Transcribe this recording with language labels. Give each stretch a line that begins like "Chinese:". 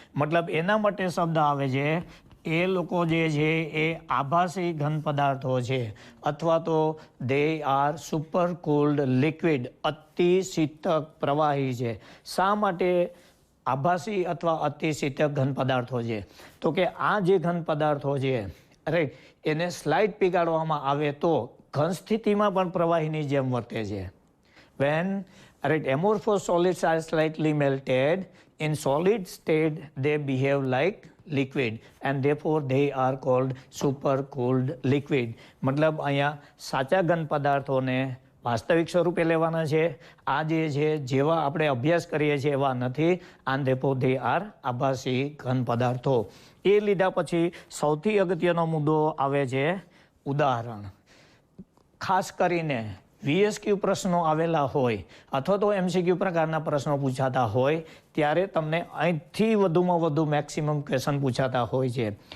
Gujarati: મતલબ એના માટે શબ્દ આવે છે એ લોકો જે છે એ આભાસી ઘન પદાર્થો છે અથવા તો
English: they are super cooled liquid,
Gujarati: અતિ શીતક પ્રવાહી છે. શા માટે આભાસી અથવા અતિ શીતક ઘન પદાર્થો છે? તો કે આ જે ઘન પદાર્થો છે રાઈટ એને સ્લાઇડ પીગાડવામાં આવે તો ઘન સ્થિતિમાં પણ પ્રવાહીની જેમ વર્તે છે.
English: When right amorphous solids are slightly melted, in solid state they behave like liquid and therefore they are called super cooled liquid.
Gujarati: મતલબ અહીંયા સાચા ઘન પદાર્થોને વાસ્તવિક સ્વરૂપે લેવાના છે. આ જે છે જેવા આપણે અભ્યાસ કરીએ છીએ એવા નથી.
English: and therefore they are
Gujarati: આભાસી ઘન પદાર્થો. એ લીધા પછી સૌથી અગત્યનો મુદ્દો આવે છે ઉદાહરણ. ખાસ કરીને VSQ પ્રશ્નો આવેલા હોય અથવા તો MCQ પ્રકારના પ્રશ્નો પૂછાતા હોય ત્યારે તમને અહીંથી વધુમાં વધુ મેક્સિમમ ક્વેશ્ચન પૂછાતા હોય છે.